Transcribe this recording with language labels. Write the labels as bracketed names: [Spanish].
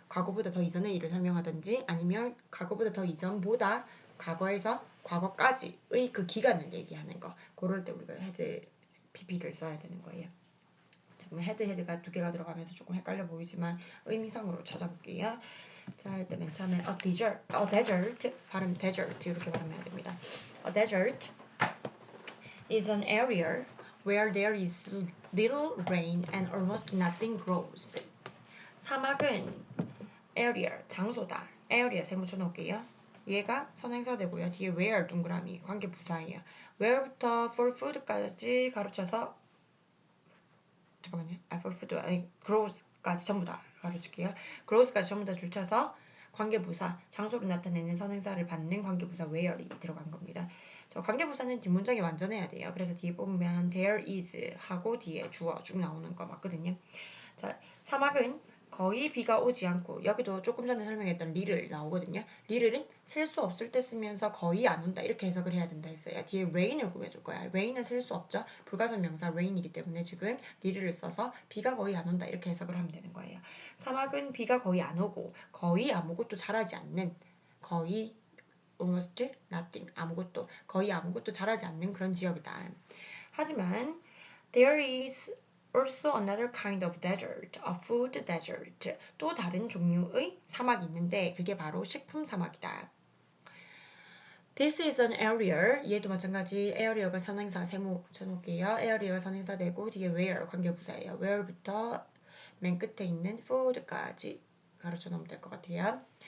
[Korean] 과거보다 더 이전의 일을 설명하든지 아니면 과거보다 더 이전보다 과거에서 과거까지의 그 기간을 얘기하는 거. 그럴 때 우리가 had pp를 써야 되는 거예요. 지금 헤드가 두 개가 들어가면서 조금 헷갈려 보이지만 의미상으로 찾아볼게요. 자, 일단 맨 처음에 a desert 발음 desert 이렇게 발음해야 됩니다. [English] A desert is an area where there is little rain and almost nothing grows. [Korean] 사막은 area 장소다. area 세모 쳐놓을게요. 얘가 선행사 되고요. 뒤에 where 동그라미 관계 부사예요. where부터 for food까지 가로쳐서 잠깐만요. for food 아니 grows까지 전부 다 가로칠게요. grows까지 전부 다 줄쳐서 관계부사 장소를 나타내는 선행사를 받는 관계부사 where이 들어간 겁니다. 저 관계부사는 뒷문장이 완전해야 돼요. 그래서 뒤에 보면 there is 하고 뒤에 주어 쭉 나오는 거 맞거든요. 자, 사막은 거의 비가 오지 않고 여기도 조금 전에 설명했던 리를 나오거든요. 리를은 셀 수 없을 때 쓰면서 거의 안 온다 이렇게 해석을 해야 된다 했어요. 뒤에 rain을 꾸며줄 거야. rain은 셀 수 없죠. 불가산 명사 rain이기 때문에 지금 리를 써서 비가 거의 안 온다 이렇게 해석을 하면 되는 거예요. 사막은 비가 거의 안 오고 거의 아무것도 자라지 않는 거의 [English] almost nothing [Korean] 아무것도 거의 아무것도 자라지 않는 그런 지역이다. 하지만 [English] there is also another kind of desert, a food desert. [Korean] 또 다른 종류의 사막이 있는데 그게 바로 식품 사막이다. [English] This is an area. [Korean] 얘도 마찬가지 area가 선행사 세모 쳐놓을게요. area가 선행사 되고 뒤에 where 관계부사예요. where부터 맨 끝에 있는 food까지 가로쳐 놓으면 될 것 같아요.